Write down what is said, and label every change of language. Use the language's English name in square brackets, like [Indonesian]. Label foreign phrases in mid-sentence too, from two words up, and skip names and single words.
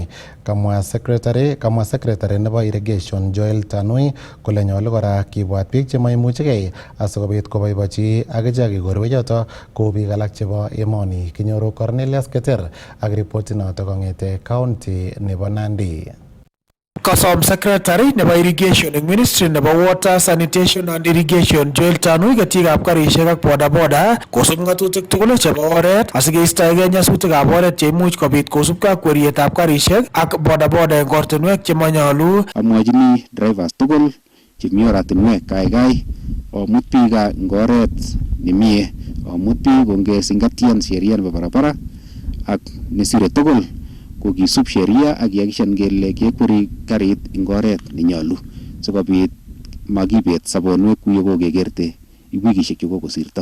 [Kalenjin] Kamwa secretary nebo irrigation Joel Tanui kole nyolu kora kibwat biik chemaimuchigei asikobit koboibochi akichek igorwechoto kou biik alak chebo emoni. Kinyoru Cornelius Keter ak ripoti noto kong'ete county nebo Nandi. Kosom secretary nebo irrigation eng ministry nebo water, sanitation and irrigation Joel Tanui ketikab karisiek ak bodaboda kosub ng'atutik tugul chebo oret asikeistoegei nyasutikab oret cheimuch kobit kosubkei ak kwerietab karisiek ak bodaboda eng ortinwek chemanyolu. Amwachini drivers tugul chemi oratinwek kaikai omut biik eng oret nemie, omut biik kongesingatian sheria nebo barabara ak nesire tugul ko kisub sheria ak yakishan kele kekweri karit eng oret nenyolu sikobit makibet sobonwek kuye kokekerte wikishek chekokosirto.